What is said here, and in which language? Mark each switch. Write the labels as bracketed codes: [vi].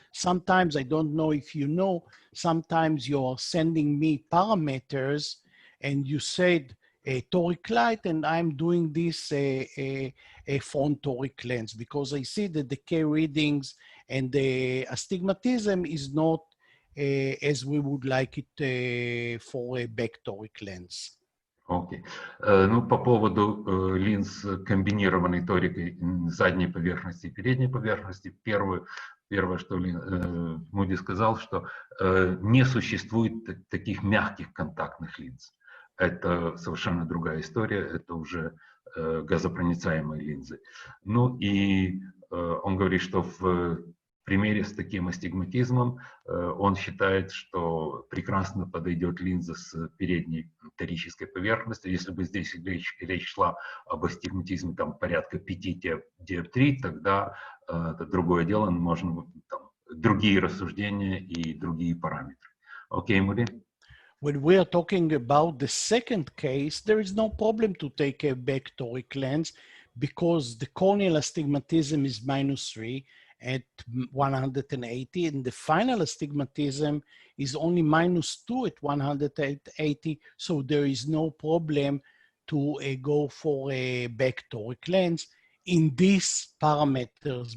[en] Sometimes, I don't know if you know, sometimes you're sending me parameters and you said a toric light, and I'm doing this a front toric lens because I see that the K readings and the astigmatism is not as we would like it for a back toric lens. [ru] Окей. Ну, по поводу линз комбинированной торикой задней поверхности и передней поверхности, первое, что Муди сказал, что не существует таких мягких контактных линз. Это совершенно другая история, это уже газопроницаемые линзы. Ну и он говорит, что в примере с таким астигматизмом он считает, что прекрасно подойдет линза с передней торической поверхностью. Если бы здесь речь шла об астигматизме там, порядка 5 диоптрий, тогда это другое дело, можно там, другие рассуждения и другие параметры. Окей, Муди? [en] When we are talking about the second case, there is no problem to take a back toric lens because the corneal astigmatism is -3 at 180, and the final astigmatism is only -2 at 180, so there is no problem to go for a back toric lens in these parameters.